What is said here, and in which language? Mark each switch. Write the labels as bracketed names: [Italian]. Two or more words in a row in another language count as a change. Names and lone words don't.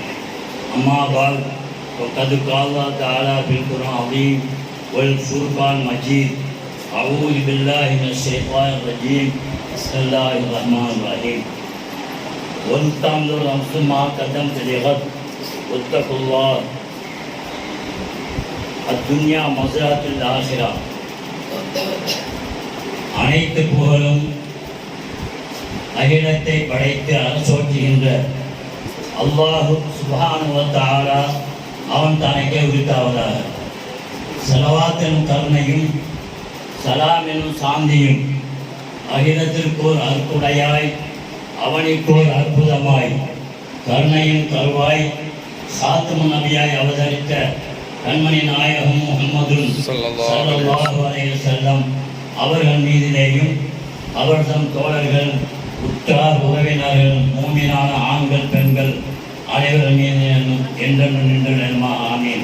[Arabic] أما بعد وقد قال الله تعالى في القرآن العظيم والفرقان المجيد أعوذ بالله من الشيطان الرجيم بسم الله الرحمن الرحيم ولتنظر نفس ما قدمت لغد واتقوا الله الدنيا مزرعة الآخرة. [Tamil] அனைத்து புகழும் அகிலத்தை படைத்து அரசோற்றுகின்ற [Arabic] الله سبحانه وتعالى [Tamil] அவன் தனக்கே உரித்தாவதாக. ஸலவாத்தின் கருணையும் சலாமினும் சாந்தியும் அகிலத்திற்கோர் அற்புடையாய் அவனுக்கோர் அற்புதமாய் கருணையும் கருவாய் சாத்தும நபியாய் அவதரித்த கண்மணி நாயகம் முஹம்மது [Arabic] صلى الله عليه وسلم [Tamil] அவர்கள் மீதிலேயும் அவர்தம் தோழர்கள் உற்றார் உறவினர்கள் மூமினான ஆண்கள் பெண்கள் அனைவர் மீது என்றென்றும் நின்று நன்மாக ஆமீன்.